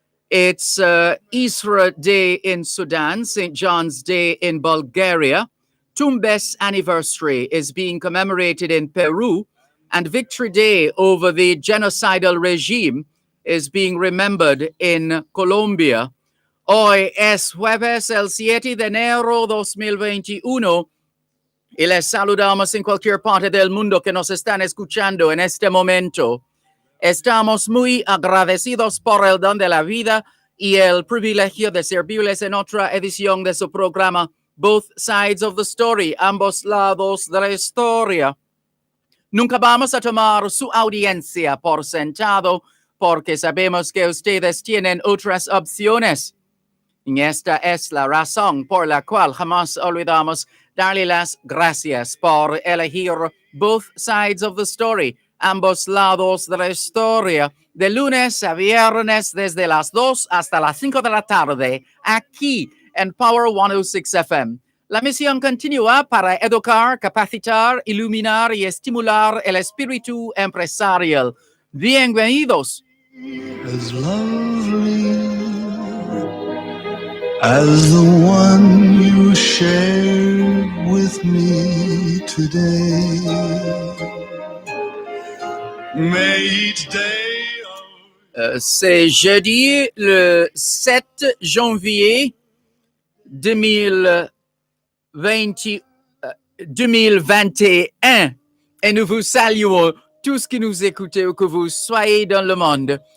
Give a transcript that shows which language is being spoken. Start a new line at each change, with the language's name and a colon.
English: It's Isra Day in Sudan, St. John's Day in Bulgaria. Tumbes anniversary is being commemorated in Peru, and Victory Day over the genocidal regime is being remembered in Colombia.
Spanish: Hoy es jueves el 7 de enero 2021 y les saludamos en cualquier parte del mundo que nos están escuchando en este momento. Estamos muy agradecidos por el don de la vida y el privilegio de servirles en otra edición de su programa Both Sides of the Story, ambos lados de la historia. Nunca vamos a tomar su audiencia por sentado porque sabemos que ustedes tienen otras opciones. Y esta es la razón por la cual jamás olvidamos darle las gracias por elegir Both Sides of the Story, ambos lados de la historia, de lunes a viernes desde las 2 hasta las 5 de la tarde, aquí en Power 106 FM. La misión continúa para educar, capacitar, iluminar y estimular el espíritu empresarial. Bienvenidos.
English: As lovely as the one you shared with me today. May each day
French: C'est jeudi le 7 janvier 2021 et nous vous saluons tous qui nous écoutez où que vous soyez dans le monde.